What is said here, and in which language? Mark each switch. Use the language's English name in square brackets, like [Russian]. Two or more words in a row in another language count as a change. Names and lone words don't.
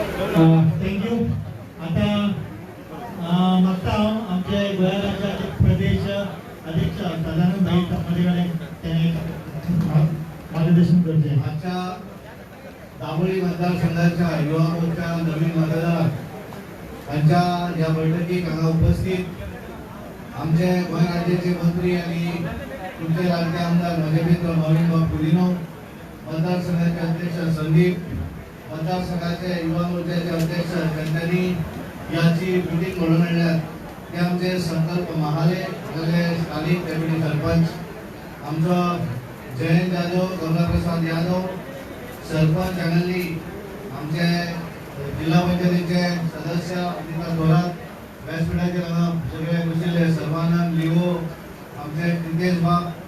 [Konkani] थँक्यू. आता मागता हांव आमचे गोंय राज्याचे प्रदेश अध्यक्ष सदानंद भाई मदेकडे त्यांनी मार्गदर्शन करते. आजच्या दाबोळी मतदारसंघाच्या युवा मोर्चा नवीन मतदार यांच्या या बैठकीक हांगा उपस्थित आमचे गोंय राज्याचे मंत्री आणि तुमचे लाडके आमदार माझे मित्र नवीन बाब पुलिनो, मतदारसंघाचे अध्यक्ष संदीप, मतदारसंघाचे युवा मोर्चाचे अध्यक्ष त्यांनी याची मिटिंग घडवून आणल्यात ते आमचे संकल्प महाले सगळे स्थानिक डेप्युटी सरपंच, आमचो जयंत यादव, गंगाप्रसाद यादव, सरपंच सांगली, आमचे जिल्हा पंचायतीचे सदस्य अनिता थोरात, व्यासपीठाचे सगळे बशिल्ले सर्वानंद लिवो, आमचे नितेश बाब,